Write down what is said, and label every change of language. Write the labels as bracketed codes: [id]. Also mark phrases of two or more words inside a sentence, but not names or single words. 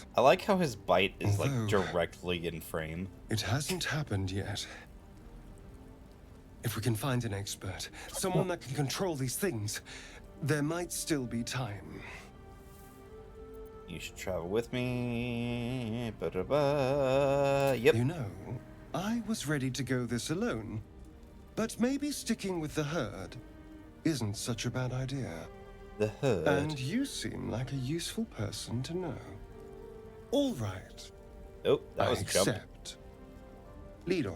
[en] I like how his bite is like Although- directly in frame. It hasn't happened yet. If we can find an expert, someone that can control these things, there might still be time. You should travel with me. Ba-da-ba. Yep. You know, I was ready to go this alone, but maybe sticking with the herd isn't such a bad idea. The hood. And you seem like a useful person to know. All right, Oh, that I was a jump. accept. Lead on.